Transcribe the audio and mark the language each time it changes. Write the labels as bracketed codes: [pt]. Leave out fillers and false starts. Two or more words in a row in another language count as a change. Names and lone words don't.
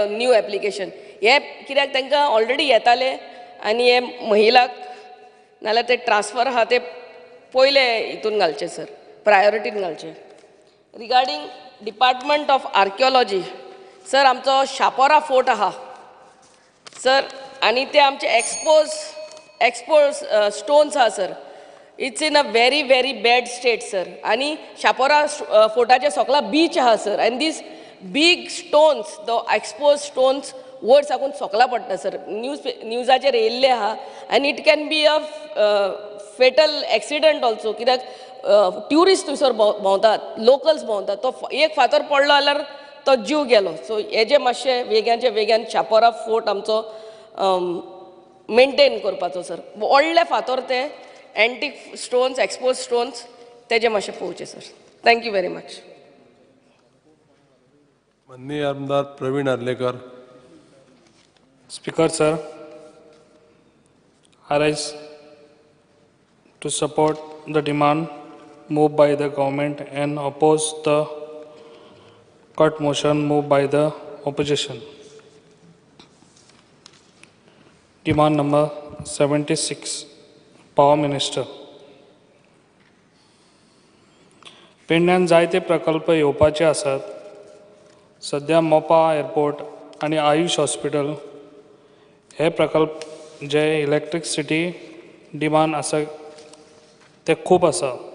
[en] new application [kok] हे कित्याक तांकां ऑलरेडी येताले आनी हे महिलाक नाल्यार ते ट्रान्सफर आहा ते पयले हितून घालचे सर प्रायोरिटीन घालचे [en] regarding department of archaeology sir [kok] आमचो शापोरा फोर्ट आहा सर आनी ते आमचे एक्सपोज स्टोन्स आहा सर [en] it's in a very very bad state sir [kok] आनी शापोरा फोर्टाचे सकला बीच आहा सर आनी [en] these big stones the exposed stones [kok] वयर साकून सकला पडटा सर न्यूजाचेर येयल्ले आहा आनी [en] it can be a fatal accident also [kok] कित्याक ट्युरिस्ट थंयसर भोंवतात लोकल्स भोंवतात तो एक फातर पडलो जाल्यार तो जीव गेलो सो हेजे मातशें वेग्यान शापोरा फोर्ट आमचो मेंटेन करपाचो सर व्हडले फातर ते [en] antique stones exposed stones [kok] तेजे मातशें पळोवचे सर [en] thank you very much [kok] माननीय आमदार प्रवीण आर्लेकर. [en] Speaker sir, I rise to support the demand moved by the government and oppose the cut motion moved by the opposition. Demand number 76, Power Minister. [kok] पेडण्यान जायते प्रकल्प येवपाचे आसात. सध्या मोपा एअरपोर्ट आणि आयुष हॉस्पिटल हे प्रकल्प जे [en] electricity demand [kok] आसा ते खूब आसा.